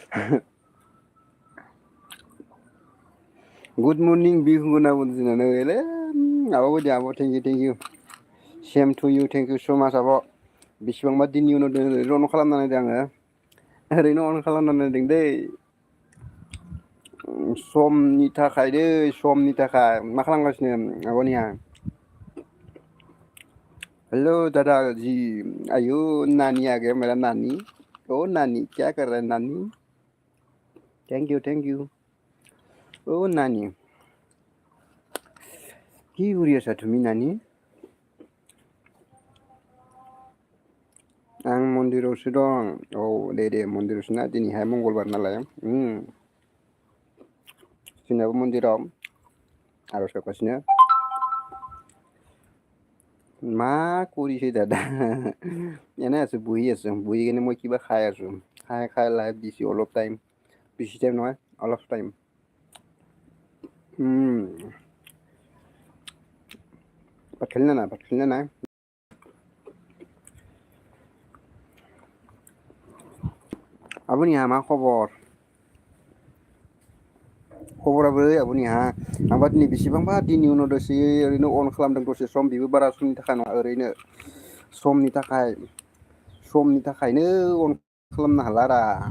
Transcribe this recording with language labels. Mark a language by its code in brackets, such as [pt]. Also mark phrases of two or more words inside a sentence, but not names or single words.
[en] good morning [brx] बिहु होनना बुंदों नोले आबो आबो [en] thank you same to you thank you so much [brx] आब' बेसेबांबा दिननि उनाव ओरैनो अन खालामनानै दों आङो ओरैनो अन खालामनानै दों दै समनि थाखाय दै समनि थाखाय मा खालामगासिनो आब'निया [hi] हेलो दादा जी आयु नानी आ गया मेरा नानी ओ नानी क्या कर रहा है नानी [en] thank you [brx] ओ नानी [as] কি কৰি আছা তুমি নানি [brx] आं मन्दिरावसो दं औ दे मन्दिरावसो ना दिनैहाय मंगलबार नालाय जोंनाबो मन्दिराव आर'ज गाबगासिनो [as] মা কৰিছে দাদা এনে আছো বহি কিনে মই কিবা খাই আছো খাই লাইভ দিছো অলপ টাইম বেছি টাইম নহয় অলপ টাইম ভাত খালি না নাই [brx] आब'निहा मा खबरा बोरै आब'निहा आंबा दिनै बेसेबांबा दिननि उनाव दसे ओरैनो अन खालामदों दसे सम बेबो बारा समनि थाखाय नङा ओरैनो समनि थाखायनो अन खालामनो हाला रा